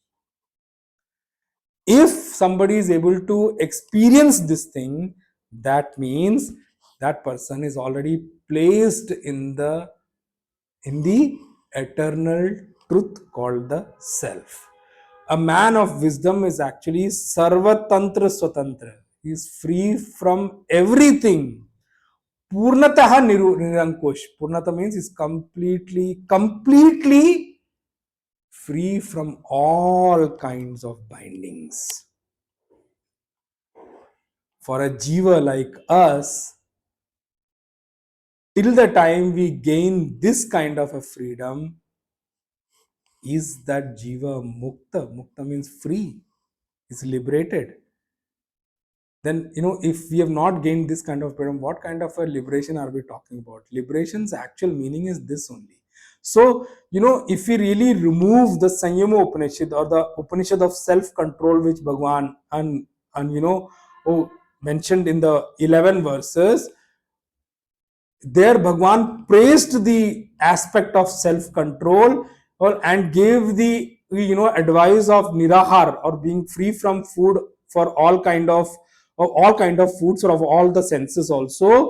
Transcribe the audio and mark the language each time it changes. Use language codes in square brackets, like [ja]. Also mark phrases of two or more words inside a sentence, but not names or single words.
[en] If somebody is able to experience this thing, that means that person is already placed in the eternal truth called the self. A man of wisdom is actually [sa] sarvatantra swatantra. [en] He is free from everything. [sa] Purnataha nirankush. [en] Purnata means is completely free from all kinds of bindings. For a jiva like us, till the time we gain this kind of a freedom, is that [sa] jiva mukta. [en] Mukta means free, is liberated. Then, if we have not gained this kind of freedom, what kind of a liberation are we talking about? Liberation's actual meaning is this only. So, if we really remove the Sanyama Upanishad, or the Upanishad of self-control, which Bhagwan mentioned in the 11 verses, there Bhagwan praised the aspect of self-control, and gave the advice of nirahar, or being free from food, for all kind of foods, or of all the senses also.